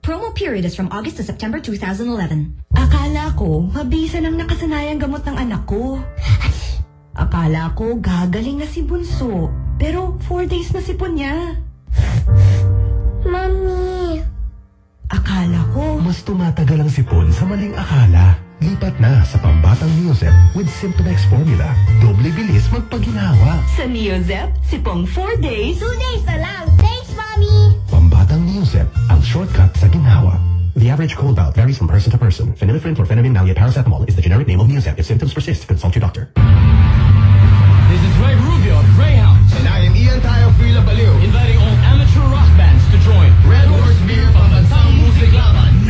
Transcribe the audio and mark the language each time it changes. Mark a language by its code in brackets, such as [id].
[en] Promo period is from August to September 2011. [tl] Akala ko, mabisan ang nakasanayang gamot ng anak ko. Akala ko, gagaling na si Bunso. Pero 4 days na sipon niya. [en] Mami! [tl] Akala ko... Mas tumatagal ang sipon sa maling akala. Lipat na sa pambatang Neozep with Symptomex formula. Doble bilis magpaginawa. Sa Neozep, sipong 4 days. 2 days na lang. [en] Thanks, Mommy! [tl] Pambatang Neozep, ang shortcut sa ginawa. [en] The average cold bout varies from person to person. Phenylephrine, chlorphenamine, malia, paracetamol is the generic name of Neozep. If symptoms persist, consult your doctor. This is Ray Rubio of Greyhound. And I am Ian Tayo Fila Baliu. Inviting all amateur rock bands to join Red Horse Beer Pabansang Music Laban.